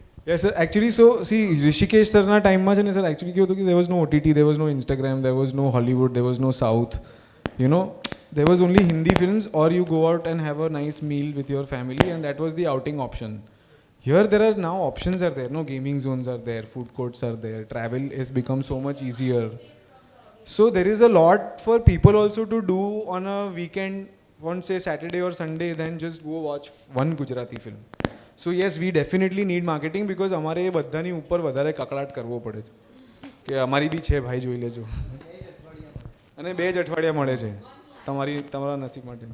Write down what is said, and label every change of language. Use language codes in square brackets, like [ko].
[en] yes sir actually so see Rishikesh [gu] સરના ટાઈમમાં છે ને [en] sir actually [gu] કેવું હતું કે [en] There was no OTT, there was no Instagram, there was no Hollywood, there was no south, you know there was only Hindi films, or you go out and have a nice meal with your family, and that was the outing option. Here there are now options are there, no gaming zones are there, food courts are there, travel has become so much easier. So there is a lot for people also to do on a weekend, on say Saturday or Sunday, than just go watch one Gujarati film. So yes, we definitely need marketing because [gu] અમારે એ બધાની ઉપર વધારે કકળાટ કરવો પડે છે કે અમારી બી છે ભાઈ જોઈ લેજો, અને 2 જ અઠવાડિયા મળે છે તમારા નસીબ માટે.